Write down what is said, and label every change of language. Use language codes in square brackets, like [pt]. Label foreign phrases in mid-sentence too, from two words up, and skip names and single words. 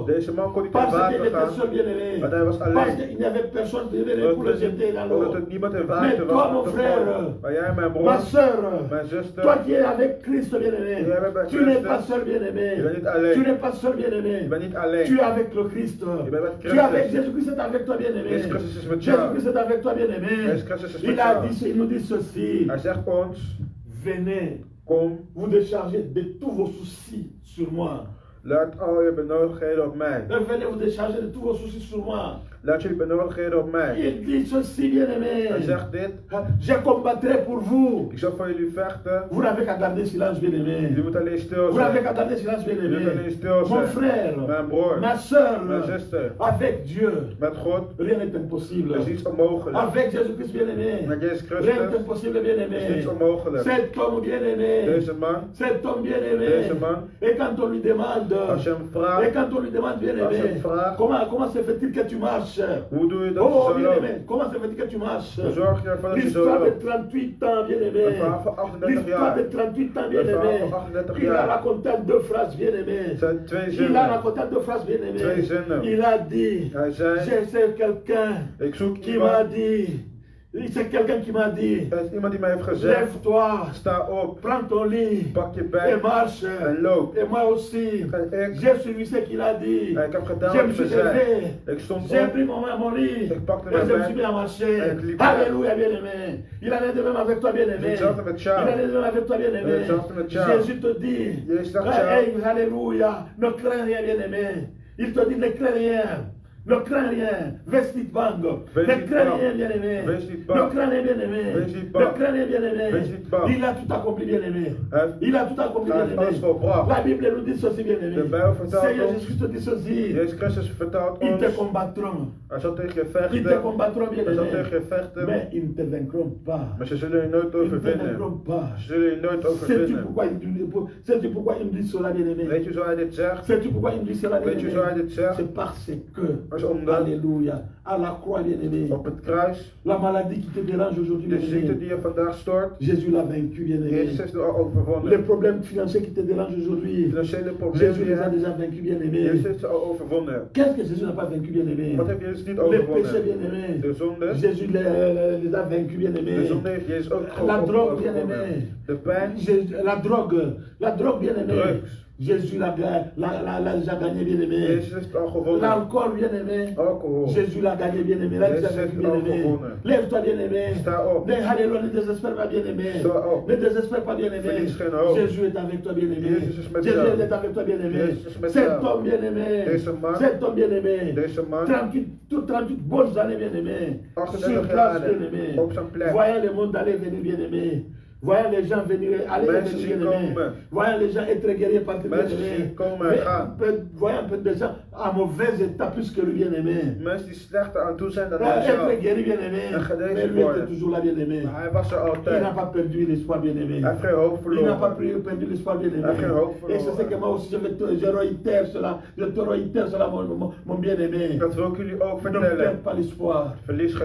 [nl] deze man kon niet in [fr] Parce qu'il [nl] water [fr] était [nl] gaan, [fr] seul, bien aimé. [nl] want hij was [fr] Parce [nl] alleen, [fr] qu'il n'y avait personne pour le jeter dans [nl] omdat [fr] l'eau. [nl] er niemand in [fr] Mais [nl] water [fr] toi, [nl] was [fr] mon [nl] om te [fr] frère, [nl] gooien. Maar jij, mijn broer, [fr] ma soeur, [nl] mijn zuster, [fr] toi qui es avec Christ, bien aimé, [nl] Jij bent bij [fr] tu n'es [nl] Christus. [fr] pas seul, bien aimé. [nl] Je bent niet alleen. [fr] Tu n'es pas seul, bien [nl] je [fr] aimé. [nl] bent niet alleen, [fr] Tu es avec le Christ. [nl] je bent met [fr] Tu es avec [nl] Christus, [fr] Jésus-Christ est avec toi, bien aimé. [nl] Jezus Christus is met jou, [fr] Jésus-Christ est avec toi, bien aimé. [nl] Jezus Christus is met [fr] Il a [nl] jou. [fr] dit, il nous dit ceci. [nl] Hij zegt ons, [fr] Venez, [nl] kom, [fr] vous déchargez de tous vos soucis sur moi. [nl] laat al je benodigdheden op mij, [fr] Venez vous décharger de tous vos soucis sur moi. [nl] laat jullie benodigdheden op mij. [fr] Il dit ceci, bien [nl] Hij [fr] aimé. [nl] zegt dit, [fr] Je combattrai pour vous. [nl] ik zal voor jullie vechten, [fr] Vous n'avez qu'à garder silence, bien aimé. [nl] jullie moeten alleen stil [fr] Vous n'avez [nl] zijn, [fr] qu'à garder silence, bien [nl] jullie moeten alleen [fr] aimé. [nl] stil [fr] Mon [nl] zijn. [fr] frère, [nl] Mijn broer, [fr] ma soeur, [nl] mijn zuster, [fr] avec Dieu, [nl] met God [fr] rien n'est impossible. [nl] is iets onmogelijk. [fr] Avec Jésus-Christ, bien aimé, [nl] Met Jezus [fr] rien n'est [nl] Christus [fr] impossible, bien [nl] is [fr] aimé. [nl] niets onmogelijk. [fr] Cet homme bien aimé, [nl] Deze man, [fr] cet homme bien aimé, [nl] Deze man, [fr] et quand on lui demande, [nl] als je hem [fr] et [nl] vraagt, [fr] quand on lui demande, bien [nl] als je [fr] aimé, [nl] hem vraagt, [fr] comment se fait-il que tu marches? [nl] hoe doe je dat [fr] Oh, [nl] zo [fr] bien [nl] loopt? [fr] aimé, comment se fait-il que tu marches? [nl] Hoe zorg je ervoor dat je zo [fr] L'histoire de [nl] loopt? [fr] 38 ans, bien [nl] Een [fr] aimé. [nl] verhaal van 38 [fr] L'histoire de [nl] jaar. [fr] 38 ans, bien [nl] Een verhaal [fr] aimé. [nl] van 38 [fr] Il a [nl] jaar. [fr] raconté deux phrases, bien aimé. [nl] Het zijn twee [fr] Il a [nl] zinnen. [fr] raconté deux phrases, bien aimé. [nl] Twee zinnen. [fr] Il a dit, [nl] Hij zei, [fr] j'ai c'est quelqu'un [nl] ik zoek [fr] qui m'a [nl] iemand. [fr] dit, c'est quelqu'un qui m'a dit, [nl] Er is iemand die mij heeft gezegd, [fr] lève-toi, [nl] sta op, [fr] prends ton lit [nl] pak je [fr] et [nl] bij [fr] marche. [nl] en loop. [fr] Et moi aussi, [nl] En ik, [fr] j'ai suivi ce qu'il a dit. [nl] ik heb gedaan [fr] Je me [nl] wat [fr] suis [nl] hij zei. [fr] levé, [nl] Ik stond [fr] j'ai [nl] op, [fr] pris mon lit [nl] ik pakte [fr] et [nl] mijn [fr] je me suis mis [nl] bij. [fr] à marcher. [nl] En ik liep [fr] Alléluia, bien aimé. Il en est de même avec toi, bien aimé. [nl] Hetzelfde met [fr] Il [nl] jou. [fr] en est de même avec toi, bien aimé. [nl] Hetzelfde met jou. [fr] Jésus te dit, [nl] Jezus zegt [fr] hey, [nl] jou, [fr] alléluia, ne crains rien, bien aimé. Il te dit, ne crains rien. Ne crains rien, [nl] veste niet bang. Wees [fr] Ne [nl] niet [fr] crains [nl] bang. [fr] rien, bien aimé. [nl] Wees niet [fr] Ne [nl] bang. [fr] crains rien, bien aimé. [nl] Wees niet [fr] Ne [nl] bang. [fr] crains rien, bien aimé. [nl] Wees niet bang. [fr] Il a tout accompli, bien aimé. [nl] Hij heeft- [fr] Il a tout accompli, [nl] hij [fr] bien [nl] heeft alles [fr] aimé. [nl] volbracht. [fr] La Bible nous dit ceci, bien aimé. [nl] De Bijbel vertelt [fr] Seigneur [nl] ons, [fr] Jésus te dit ceci. [nl] Jezus Christus vertelt [fr] Ils te [nl] ons, [fr] combattront. [nl] hij zal tegen je [fr] Ils te [nl] vechten, [fr] combattront, bien [nl] hij zal [fr] aimé. [nl] tegen je vechten, [fr] Mais ils ne te vaincront pas. [nl] maar ze zullen je nooit [fr] Ils ne te [nl] overwinnen. [fr] vaincront pas. [nl] Ze zullen je nooit [fr] Sais-tu [nl] overwinnen. [fr] sais-tu pourquoi il me dit cela, bien aimé? [nl] Weet je zo hij dit zegt? [fr] Sais-tu pourquoi il me dit cela, bien [nl] Weet je zo hij [fr] aimé? [nl] dit zegt? [fr] C'est parce que [nl] is omdat [fr] Alléluia. À la croix, bien-aimé. [nl] op het kruis [fr] La maladie qui te dérange aujourd'hui, [nl] de ziekte [fr] bien-aimé. [nl] die je vandaag stoort, [fr] Jésus l'a vaincu, bien-aimé. [nl] Jezus heeft er al overwonnen. [fr] Les problèmes financiers qui te dérangent aujourd'hui, [nl] Financiële problemen [fr] Jésus [nl] die je [fr] les a [nl] hebt, [fr] déjà vaincus, bien-aimé. [nl] Jezus heeft ze al overwonnen. [fr] Qu'est-ce que Jésus n'a pas vaincu, bien-aimé? [nl] Wat heeft Jezus niet [fr] Les péchés, [nl] overwonnen? [fr] bien-aimé. [nl] De zonde. [fr] Jésus les a vaincus, [nl] De [fr] bien-aimé. [nl] zonde heeft Jezus ook [fr] La drogue, [nl] overwonnen. [fr] bien-aimé. [nl] De pijn, [fr] La drogue, bien-aimé. [nl] drugs. [fr] Jésus l'a déjà gagné, bien-aimé. [nl] Jezus heeft het al gewonnen. [fr] L'alcool, bien-aimé. [nl] Alcohol. [fr] Jésus l'a gagné, bien-aimé. L'a déjà [nl] Jezus [fr] vaincu, [nl] heeft al [fr] bien-aimé. [nl] gewonnen. [fr] Lève-toi, bien-aimé. [nl] Sta op. [fr] Alléluia, ne désespère pas, bien-aimé. [nl] Sta op. [fr] Ne désespère pas, bien-aimé. [nl] Verlies geen hoop. [fr] Jésus est avec toi, bien-aimé. [nl] Jezus is met [fr] Jésus [nl] jou. [fr] est avec toi, bien-aimé. [nl] Jezus is met [fr] Cet [nl] jou. [fr] homme, bien-aimé. [nl] Deze man. [fr] Cet homme, bien-aimé. [nl] Deze man. [fr] 38 bonnes années, bien-aimé. [nl] 38 [fr] Sur place, [nl] jaren [fr] bien-aimé. [nl] op zijn plek. [fr] Voyant le monde aller venir, bien-aimé. Voyant les gens venir, aller et [nl] Mensen [fr] venir, [nl] zien [fr] bien-aimé. [nl] komen. [fr] Voyant les gens être guéris, partir, [nl] Mensen [fr] bien-aimé. [nl] zien komen en gaan. [fr] Voyant un peu de gens à mauvais état plus que lui, bien-aimé. [nl] Mensen die slechter aan toe zijn dan hij [fr] Être [nl] zelf. [fr] guéri, bien-aimé. [nl] En genezen [fr] Mais lui était [nl] worden. [fr] toujours là, bien-aimé. [nl] Maar hij was er [fr] Il n'a [nl] altijd. [fr] pas perdu l'espoir, bien-aimé. [nl] Hij heeft geen hoop [fr] Il n'a pas [nl] verloren. [fr] perdu l'espoir, bien-aimé. [nl] Hij heeft geen hoop [fr] Et c'est ce que [nl] verloren. [fr] moi aussi je réitère cela. Je te réitère cela, mon bien-aimé. [nl] Dat wil ik jullie ook [fr] Ne perds [nl] vertellen. [fr] pas l'espoir. [nl] Verlies geen